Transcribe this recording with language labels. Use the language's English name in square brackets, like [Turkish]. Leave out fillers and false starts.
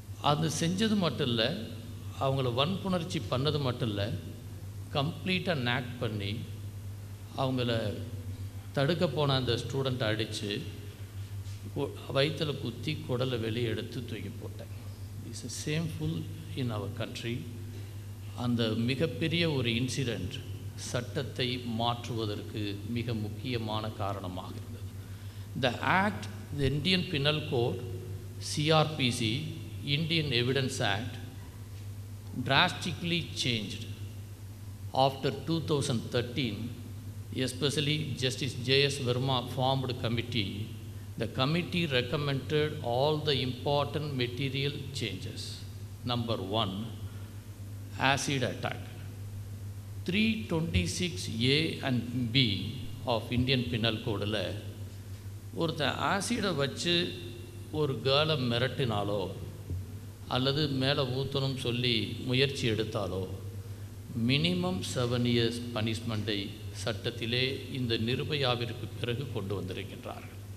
[Tamil] அது செஞ்சது மட்டும் இல்லை, அவங்கள வன்புணர்ச்சி பண்ணது மட்டும் இல்லை, கம்ப்ளீட்டாக நேக் பண்ணி அவங்கள தடுக்க போன அந்த ஸ்டூடெண்ட்டை அடித்து வயிற்றில் குத்தி குடலை வெளியே எடுத்து தூக்கி போட்டேன். [English] It's a shameful in our country. [Tamil] அந்த மிகப்பெரிய ஒரு இன்சிடெண்ட் சட்டத்தை மாற்றுவதற்கு மிக முக்கியமான காரணமாக இருந்தது. [English] The Act, the Indian Penal Code, CRPC, Indian Evidence Act, drastically changed after 2013, especially Justice J.S. Verma formed committee. The committee recommended all the important material changes. Number 1, acid attack. 326A and B of Indian Penal Code [Tamil] ஒருத்தன் ஆசிடை வச்சு ஒரு கேர்ளை மிரட்டினாலோ அல்லது மேலே ஊற்றணும் சொல்லி முயற்சி எடுத்தாலோ minimum 7 years பனிஷ்மெண்ட்டை சட்டத்திலே இந்த நிர்பயாவிற்கு பிறகு கொண்டு வந்திருக்கின்றார்கள்.